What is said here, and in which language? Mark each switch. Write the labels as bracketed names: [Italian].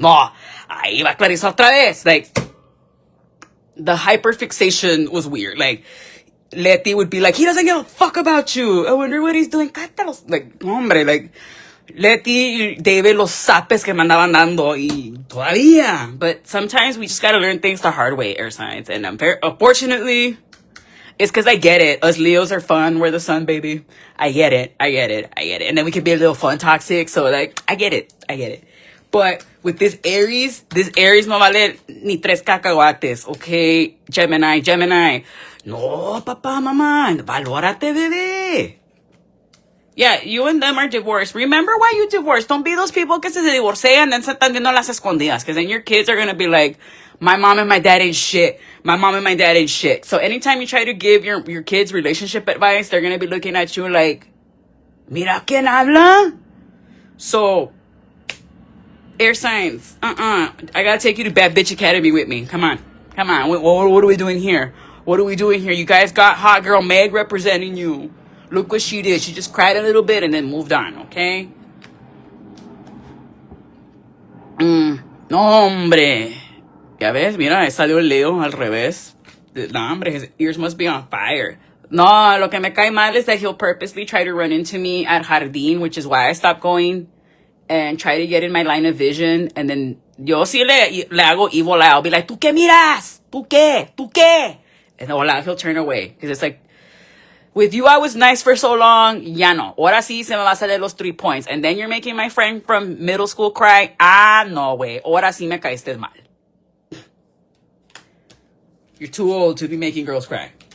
[Spanish] No, ahí va Clarissa otra vez. [English] Like, the hyperfixation was weird. Like, Leti would be like, he doesn't give a fuck about you. I wonder what he's doing. Cátalos. [Spanish] Like, hombre, like, Leti, David, los zapes que me andaban dando y todavía. [English] But sometimes we just gotta learn things the hard way, air signs. And unfortunately, it's because I get it. Us Leos are fun. We're the sun, baby. I get it. And then we can be a little fun toxic. So, like, I get it. But with this Aries [Spanish] no vale ni tres cacahuates. Okay, Gemini. No, papá, mamá. Valórate, bebé. [English] Yeah, you and them are divorced. Remember why you divorced. Don't be those people [Spanish] que se divorcean [English] and then [Spanish] se están viendo las escondidas. [English] Because then your kids are going to be like, my mom and my dad ain't shit. So anytime you try to give your kids relationship advice, they're going to be looking at you like, [Spanish] mira quién habla. [English] So, air signs, I got to take you to Bad Bitch Academy with me. Come on. What are we doing here? You guys got hot girl Meg representing you. Look what she did. She just cried a little bit and then moved on, okay? [Spanish] No, hombre. Ya ves, mira, salió el Leo al revés. No, hombre, [English] his ears must be on fire. [Spanish] No, lo que me cae mal [English] is that he'll purposely try to run into me at Jardín, which is why I stopped going and try to get in my line of vision. And then [Spanish] yo sí le hago [English] evil eye. I'll be like, [Spanish] ¿tú qué miras? ¿Tú qué? [English] And then he'll turn away. Because it's like, with you, I was nice for so long. [Spanish] Ya no. Ahora sí se me va a salir los 3 points. [English] And then you're making my friend from middle school cry. [Spanish] No, güey. Ahora sí me caíste mal. [English] You're too old to be making girls cry.